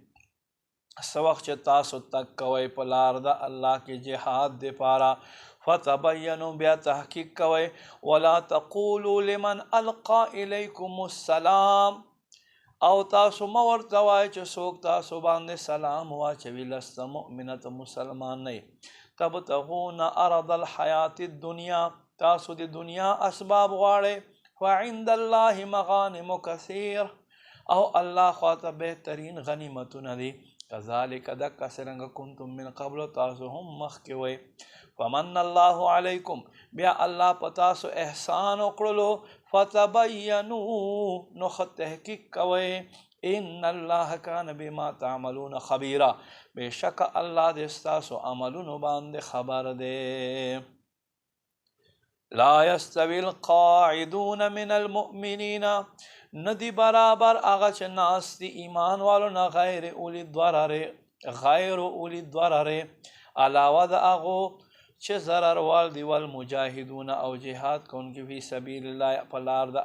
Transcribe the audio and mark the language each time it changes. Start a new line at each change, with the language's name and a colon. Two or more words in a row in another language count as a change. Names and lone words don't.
Pashto: څه وخت چې تاسو تګ کوئ په لار د الله کې جهاد دپاره فتبینوا بیا تحقیق کوئ
Arabic: ولا تقولوا لمن القى الیکم السلام
Pashto: او تاسو مه ورته وایئ چې څوک تاسو باندې سلام واچوي
Arabic: لست مؤمنه
Pashto: مسلمان نه
Arabic: تبتغون عرض الحیات
Pashto: الدنیا تاسو د دنیا اسباب غواړئ
Arabic: فعند الله مغانم کثیر
Pashto: او الله خواته بهترین غنیمتونه دي
Arabic: کذالک دک سرنګ کنتم من قبل
Pashto: تاسو هم مخکې وئ
Arabic: فمن الله علیکم
Pashto: بیا الله په تاسو احسان وکړلو فتبینوا نو ښه تحقیق کوئ
Arabic: ان الله کان بما تعملون خبیرا
Pashto: بېشکه الله د ستاسو عملونو باندې خبر دی
Arabic: لا یستوی القاعدون من المؤمنین
Pashto: ندی برابر هغه چې ناست دي ایمان والو نه
Arabic: غیر اولی الضرر
Pashto: علاوه د هغو چې ضرر وال دي والمجاهدون او جهاد کوونکي
Arabic: فی سبیل الله
Pashto: په لار د